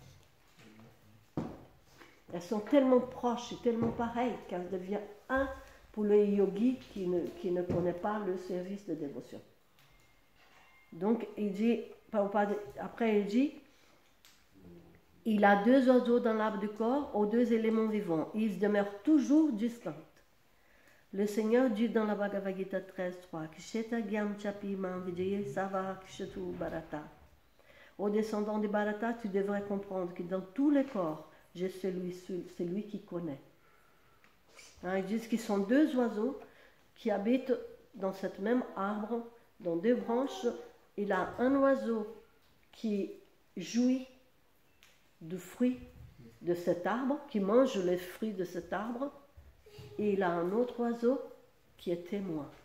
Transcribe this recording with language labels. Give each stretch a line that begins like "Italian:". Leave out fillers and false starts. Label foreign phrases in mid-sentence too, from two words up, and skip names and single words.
French: Elles sont tellement proches et tellement pareilles qu'elles deviennent un pour le yogi qui ne connaît pas le service de dévotion. Donc, il dit, après il dit, il a 2 oiseaux dans l'arbre du corps aux 2 éléments vivants. Ils demeurent toujours distincts. Le Seigneur dit dans la Bhagavad Gita 13.3,
Sanskrit: क्षेत्र ज्ञं चापि मां विद्धि सर्व क्षेत्रेषु भारत.
French: Aux descendants de Bharata, tu devrais comprendre que dans tous les corps, j'ai celui qui connaît. Hein, ils disent qu'ils sont 2 oiseaux qui habitent dans cet même arbre, dans 2 branches. Il a un oiseau qui jouit du fruit de cet arbre, qui mange les fruits de cet arbre, et il a un autre oiseau qui est témoin.